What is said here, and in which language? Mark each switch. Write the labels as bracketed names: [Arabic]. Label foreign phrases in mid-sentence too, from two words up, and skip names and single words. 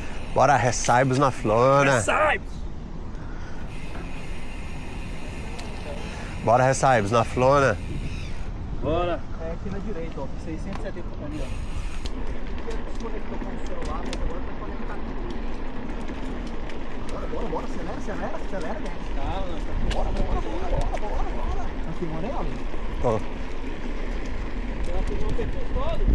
[Portuguese] Bora, ressaibos na flona. Ressaibos! Bora, ressaibos na flona. Bora! É aqui na direita, ó. 670 ali, ó. Desconectou com o celular, mas agora tá conectado. Bora, acelera, gente. Bora. Tá filmando aí, ó? Ó. Ela pegou o perfil todo?